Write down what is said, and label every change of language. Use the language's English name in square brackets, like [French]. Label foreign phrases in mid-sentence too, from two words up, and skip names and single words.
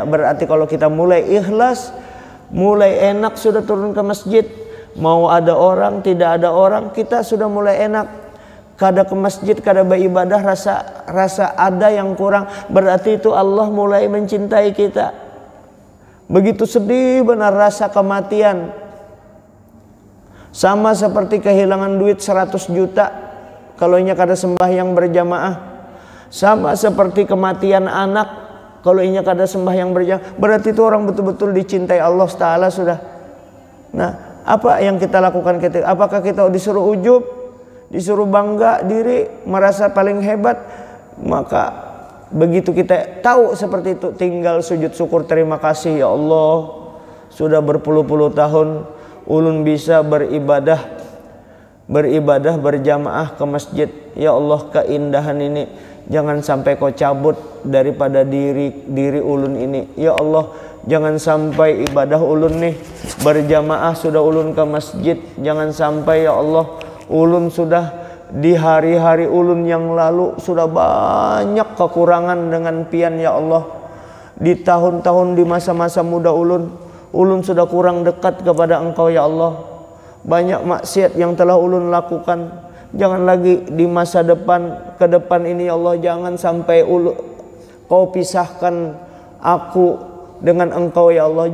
[Indonesian] Berarti kalau kita mulai ikhlas, mulai enak sudah turun ke masjid, mau ada orang, tidak ada orang, kita sudah mulai enak. Kada ke masjid, kada beribadah, rasa ada yang kurang, berarti itu Allah mulai mencintai kita. Begitu sedih benar rasa kematian. Sama seperti kehilangan duit 100 juta kalau [Banjar] inya kada [Indonesian] sembahyang berjamaah. Sama seperti kematian anak kalau [Banjar] inya kada [Indonesian] sembahyang berjamaah. Berarti itu orang betul-betul dicintai Allah Ta'ala sudah. Nah, apa yang kita lakukan ketika? Apakah kita disuruh ujub, disuruh bangga diri, merasa paling hebat? Maka begitu kita tahu seperti itu, tinggal sujud syukur, terima kasih ya Allah, sudah berpuluh-puluh tahun ulun bisa beribadah berjamaah ke masjid. Ya Allah, keindahan ini jangan sampai kau cabut daripada diri ulun ini. Ya Allah, jangan sampai ibadah ulun nih berjamaah sudah ulun ke masjid, jangan sampai ya Allah ulun sudah di hari-hari ulun yang lalu sudah banyak kekurangan dengan pian ya Allah. Di tahun-tahun di masa-masa muda ulun sudah kurang dekat kepada Engkau ya Allah. Banyak maksiat yang telah ulun lakukan. Jangan lagi di masa depan ke depan ini ya Allah, jangan sampai Kau pisahkan aku dengan Engkau ya Allah.